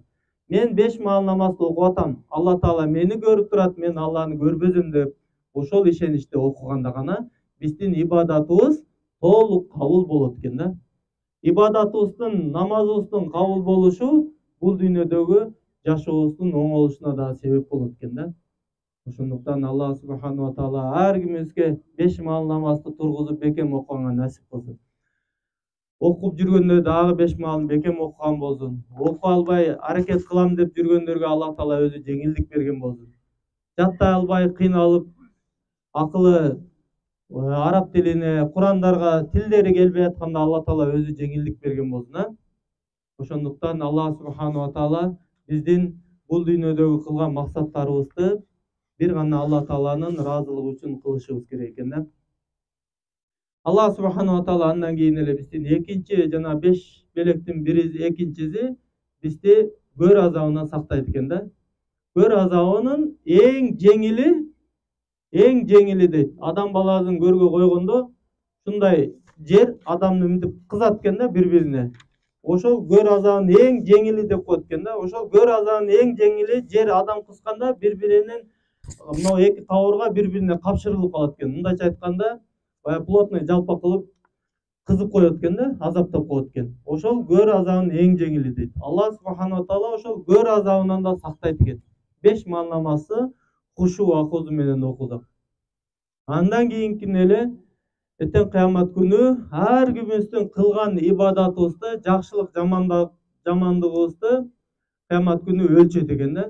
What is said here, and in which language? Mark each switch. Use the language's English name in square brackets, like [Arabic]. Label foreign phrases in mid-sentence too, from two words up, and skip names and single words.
[Kyrgyz] Мен 5 маал намазды окуп атам. Алла Таала мени көрүп турат, мен Алланы көрбөзөм деп ошол ишеничте окуганда гана биздин ибадатыбыз толук кабыл болот экен да. Ибадатыбыздын, намазыбыздын кабыл болушу бул дүйнөдөгү жашообуздун оңолушуна да себеп болот экен да. Ошондуктан [Arabic] الله سبحانه وتعالى [Kyrgyz] ар кимибизге 5 маал намазды тургузуп бекем окуганга насип кылсын. Окуп жүргөндө дагы 5 маалын бекем окуган болсун. Окуп албай аракет кылам деп жүргөндөргө Алла Таала өзү жеңилдик берген болсун. Жаттай албай кыйналып акылы араб тилине, Курандарга тилдери келбей атканда Алла Таала өзү жеңилдик берген болсун. Ошондуктан [Arabic] الله سبحانه وتعالى [Kyrgyz] биздин бул дүйнөдөгү кылган максаттарыбызды бир гана Алла Тааланын ыраазылыгы үчүн кылышыбыз керек экен да. [Arabic] الله سبحانه وتعالى [Kyrgyz] андан кийин эле биздин экинчи жана 5 белектин экинчиси бизди көр азабынан сактайт экен да. Көр азабынын эң жеңили дейт. Адам баласын көргө койгондо ушундай жер адамды мынтип кызат экен да бири-бирине. Ошол көр азабынын эң жеңили деп коет экен да. Ошол көр азабынын эң жеңили жер адам кысканда бири-биринин мына эки табырга бири-бирине капшырылып калат экен. Мындайча айтканда, баягы плотный жалпак кылып кызып коет экен да, азаптап коет экен. Ошол көр азабынын эң жеңили дейт. [Arabic] الله سبحانه وتعالى [Kyrgyz] ошол көр азабынан да сактайт экен. 5 маал намазды [Arabic] خشوع و خضوع [Kyrgyz] менен окусак. Андан кийинкине эле эртең кыямат күнү ар кимибиздин кылган ибадатыбызды, жакшылык жамандыгыбызды кыямат күнү өлчөт экен да.